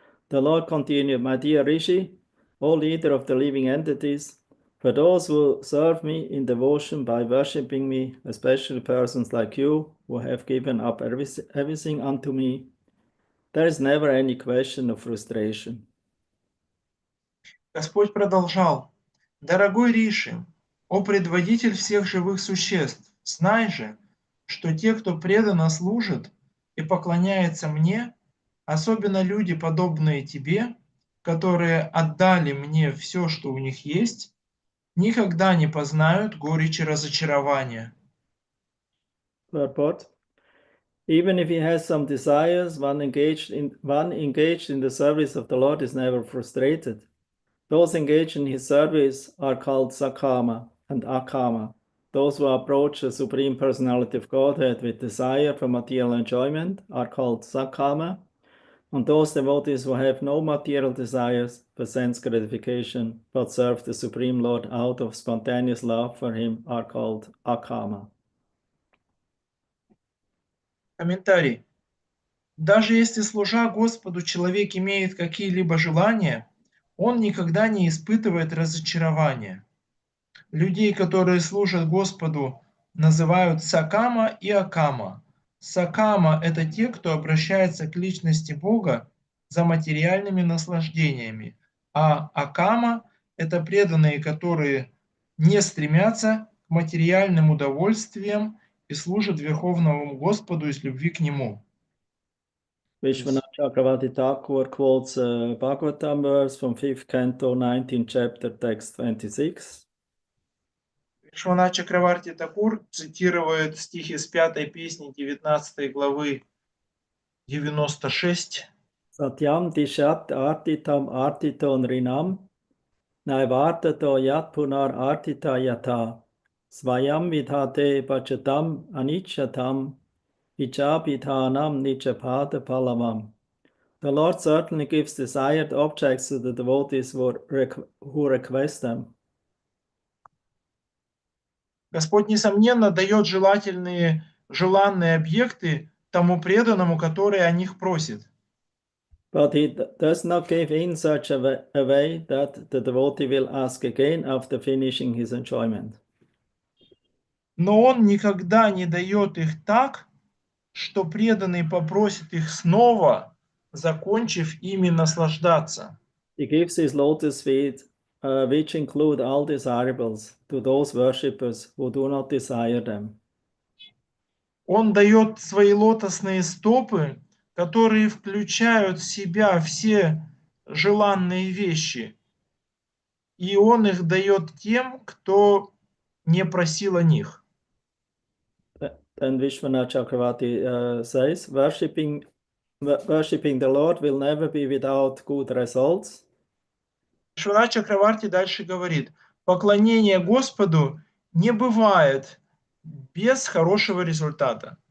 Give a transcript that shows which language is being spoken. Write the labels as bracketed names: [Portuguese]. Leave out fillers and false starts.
[English] The Lord continued, my dear Rishi, O leader of the living entities, for those who serve me in devotion by worshipping me, especially persons like you who have given up everything unto me, there is never any question of frustration. [Russian] Господь продолжал: «Дорогой Риши, о предводитель всех живых существ, знай же, что те, кто преданно служит и поклоняется мне, особенно люди, подобные тебе, которые отдали мне все, что у них есть, никогда не познают горечи разочарования». [English] Purport. Even if he has some desires, one engaged in the service of the Lord is never frustrated. Those engaged in his service are called Sakama and Akama. Those who approach the Supreme Personality of Godhead with desire for material enjoyment are called Sakama, and those devotees who have no material desires for sense gratification but serve the Supreme Lord out of spontaneous love for him are called Akama. [Russian] Комментарий. Даже если, служа Господу, человек имеет какие-либо желания, он никогда не испытывает разочарования. Людей, которые служат Господу, называют Сакама и Акама. Сакама – это те, кто обращается к личности Бога за материальными наслаждениями, а Акама – это преданные, которые не стремятся к материальным удовольствиям и служат Верховному Господу из любви к Нему. [English] Vishwanath Chakravarti Thakur quotes a Bhagavatam verse from 5th canto, 19th chapter, text 26. [Russian] Вишванат Чакраварти Такур цитирует стихи с 5 песни 19 главы 96. [Sanskrit] Satyam dishat artitam artiton rinam naivartato yat punar artita yata svayam vidhate pachatam anichatam vichapithanam nichapada palavam. [English] The Lord certainly gives desired objects to the devotees who request them. [Russian] Господь, несомненно, дает желанные объекты тому преданному, который о них просит. [English] But he does not give in such a way that the devotee will ask again after finishing his enjoyment. [Russian] Но Он никогда не дает их так, что преданный попросит их снова, закончив ими наслаждаться. [English] He gives his lotus feet, which include all desirables, to those worshippers who do not desire them. [Russian] Он дает свои лотосные стопы, которые включают в себя все желанные вещи. И Он их дает тем, кто не просил о них. [English] Then Vishwanath Chakravarti says, worshipping the Lord will never be without good results. [Russian] Вишванат Чакраварти дальше говорит, поклонение Господу не бывает без хорошего результата.